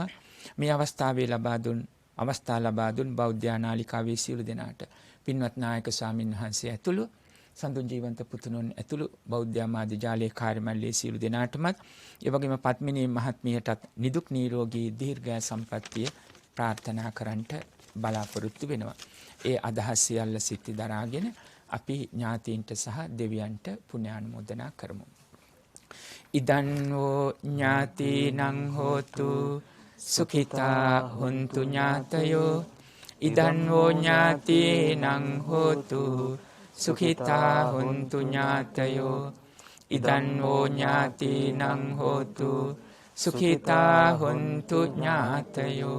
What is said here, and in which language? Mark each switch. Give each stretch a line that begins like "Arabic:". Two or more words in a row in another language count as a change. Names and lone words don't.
Sinhala: මේ අවස්ථාවේ අවස්ථා ලබා දුන් බෞද්ධ නාලිකාවේ සියලු දෙනාට පින්වත් නායක ස්වාමින් වහන්සේ ඇතුළු සඳුන් ජීවන්ත පුතුණන් ඇතුළු බෞද්ධ ආමාද්‍ය ජාලයේ කාර්යමණ්ඩලයේ සියලු දෙනාටමත් ඒ වගේම පත්මිනී මහත්මියටත් නිදුක් නිරෝගී දීර්ඝාස සම්පන්නිය ප්‍රාර්ථනා කරන්නට බලාපොරොත්තු වෙනවා. ඒ අදහස් සියල්ල සිත්ති දරාගෙන අපි ඥාතීන්ට සහ දෙවියන්ට පුණ්‍යානුමෝදනා කරමු.
Pali: ඉදන් වූ ඥාතීනං හෝතු සුඛිතා හොන්තු ඥාතයෝ. ඉදන් වූ ඥාතීනං හෝතු සුඛිතා හොන්තු ඥාතයෝ. ඉදන් වූ ඥාතීනං හෝතු සුඛිතා හොන්තු ඥාතයෝ.